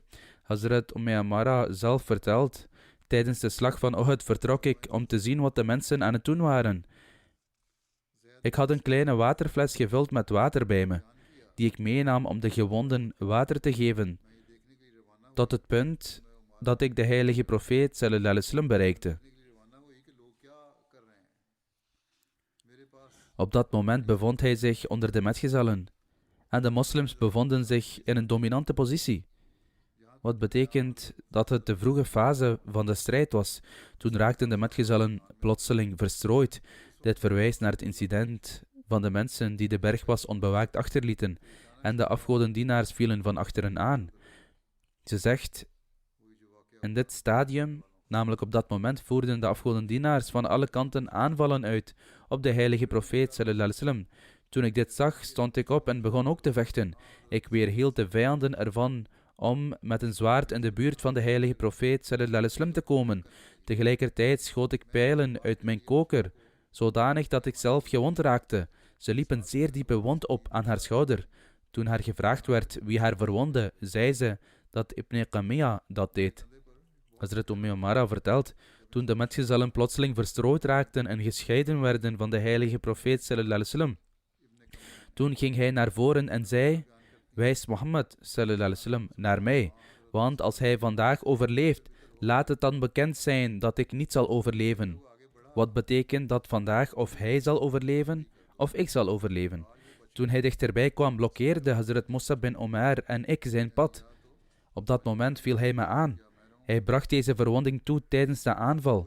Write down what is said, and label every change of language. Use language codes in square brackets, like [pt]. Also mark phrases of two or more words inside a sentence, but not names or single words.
[nl] Hazrat Amara zelf vertelt: tijdens de slag van Uhud vertrok ik om te zien wat de mensen aan het doen waren. Ik had een kleine waterfles gevuld met water bij me, die ik meenam om de gewonden water te geven, tot het punt dat ik de heilige profeet [ar] صلى الله عليه وسلم [nl] bereikte. Op dat moment bevond hij zich onder de metgezellen en de moslims bevonden zich in een dominante positie. Wat betekent dat het de vroege fase van de strijd was. Toen raakten de metgezellen plotseling verstrooid. Dit verwijst naar het incident van de mensen die de bergpas onbewaakt achterlieten en de afgodendienaars vielen van achteren aan. Ze zegt: in dit stadium, namelijk op dat moment, voerden de afgodendienaars van alle kanten aanvallen uit op de heilige profeet [ar] صلى الله عليه وسلم. [nl] Toen ik dit zag, stond ik op en begon ook te vechten. Ik weerhield de vijanden ervan om met een zwaard in de buurt van de heilige profeet [ar] صلى الله عليه وسلم [nl] te komen. Tegelijkertijd schoot ik pijlen uit mijn koker, zodanig dat ik zelf gewond raakte. Ze liep een zeer diepe wond op aan haar schouder. Toen haar gevraagd werd wie haar verwondde, zei ze dat Ibn Qamiya dat deed. Hazrat Umara vertelt: toen de metgezellen plotseling verstrooid raakten en gescheiden werden van de heilige profeet [ar] صلى الله عليه وسلم, [nl] toen ging hij naar voren en zei: wijs Mohammed [ar] صلى الله عليه وسلم [nl] naar mij, want als hij vandaag overleeft, laat het dan bekend zijn dat ik niet zal overleven. Wat betekent dat vandaag of hij zal overleven, of ik zal overleven. Toen hij dichterbij kwam, blokkeerde Hazrat Musab bin Umair en ik zijn pad. Op dat moment viel hij me aan. Hij bracht deze verwonding toe tijdens de aanval.